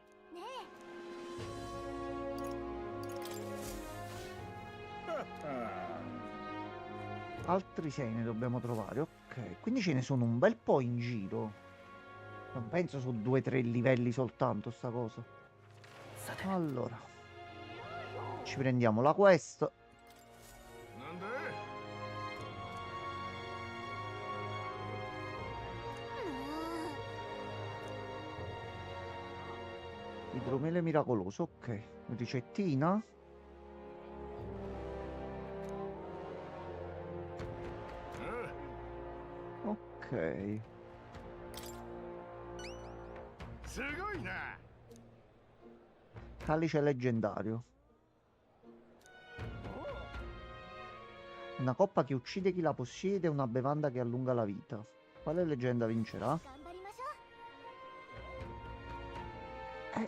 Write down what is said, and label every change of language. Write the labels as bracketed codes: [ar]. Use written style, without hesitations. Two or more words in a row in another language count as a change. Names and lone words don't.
[it] Altri 6 ne dobbiamo trovare, ok. Quindi ce ne sono un bel po' in giro. Non penso su 2-3 livelli soltanto sta cosa. [ja] さて [it] Allora, ci prendiamo la quest. [ja] なんだ [it] Idromele miracoloso, ok. Ricettina. Ok. [ja] すごいな [it] Calice leggendario. Una coppa che uccide chi la possiede e una bevanda che allunga la vita. Quale leggenda vincerà? [ja] 頑張りましょう